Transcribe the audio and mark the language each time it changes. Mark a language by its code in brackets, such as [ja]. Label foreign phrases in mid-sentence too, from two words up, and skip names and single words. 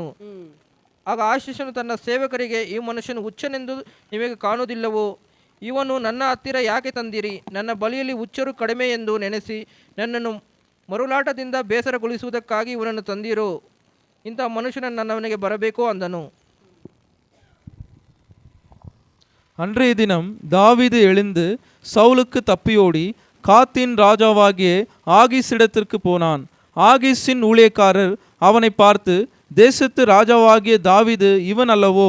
[kn] ಆಗ ಅಶ್ಲೇಷನು ತನ್ನ ಸೇವಕರಿಗೆ, ಈ ಮನುಷ್ಯನು ಹುಚ್ಚನೆಂದು ನಿಮಗೆ ಕಾಣುವುದಿಲ್ಲವೋ? ಇವನು ನನ್ನ ಹತ್ತಿರ ಯಾಕೆ ತಂದಿರಿ? ನನ್ನ ಬಳಿಯಲ್ಲಿ ಹುಚ್ಚರು ಕಡಿಮೆ ಎಂದು ನೆನೆಸಿ ನನ್ನನ್ನು ಮರುಳಾಟದಿಂದ ಬೇಸರಗೊಳಿಸುವುದಕ್ಕಾಗಿ ಇವನನ್ನು ತಂದಿರೋ? ಇಂಥ ಮನುಷ್ಯನ ನನ್ನವನಿಗೆ ಬರಬೇಕೋ ಅಂದನು. [ta] அன்றைய தினம் தாவீது எழுந்து சவுலுக்கு தப்பியோடி காத்தின் ராஜாவாகிய ஆகீஸிடத்திற்கு போனான். ஆகீஸின் ஊழியக்காரர் அவனை பார்த்து, தேசத்து ராஜாவாகிய தாவீது இவன் அல்லவோ?